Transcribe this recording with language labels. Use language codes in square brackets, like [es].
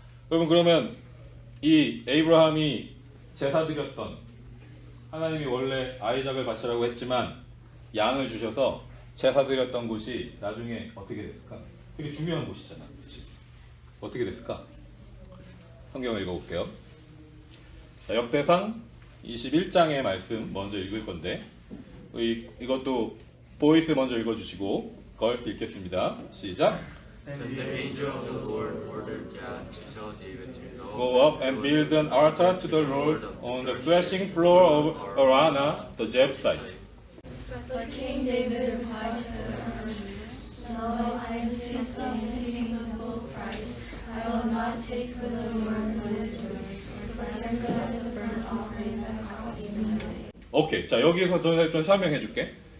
[ko] 여러분, 그러면 이 에이브라함이 제사 드렸던, 하나님이 원래 아이작을 바치라고 했지만 양을 주셔서 제사 드렸던 곳이 나중에 어떻게 됐을까? 되게 중요한 곳이잖아. 그치? 어떻게 됐을까? 성경을 읽어볼게요. 자, 역대상 21장의 말씀 먼저 읽을 건데 이것도 보이스 먼저 읽어주시고 걸스 읽겠습니다. 시작. [en] Then the angel of the Lord ordered Gad to tell David to Go up and build an altar to the Lord on the threshing floor of Araunah the Jebusite. But King David replied to her, "No, I insist on paying the full price. I will not take for the Lord what is yours, but serve it as a burnt offering that costs me nothing." [ko] 오케이, 자 여기서 좀 설명해 줄게.